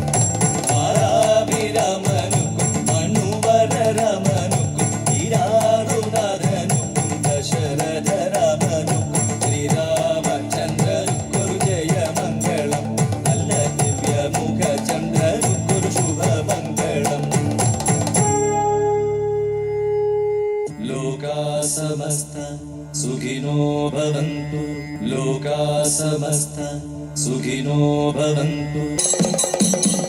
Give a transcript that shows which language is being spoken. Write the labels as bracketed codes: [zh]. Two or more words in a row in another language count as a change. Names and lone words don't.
[ml] ആരാഭിരാമനുക്കും മനുവരരമനുക്കും ഈരാറുനാഥനുക്കും ദശരഥരാമനുക്കും ശ്രീരാമചന്ദ്രനുക്കൊരു ജയമംഗളം നല്ല ദിവ്യമുഖ ചന്ദ്രനുക്കൊരു ശുഭമംഗളം. [sa] ലോകാ സമസ്ത സുഖിനോ ഭവന്തു. ലോകാ സമസ്ത സുഖിനോ ഭവന്തു.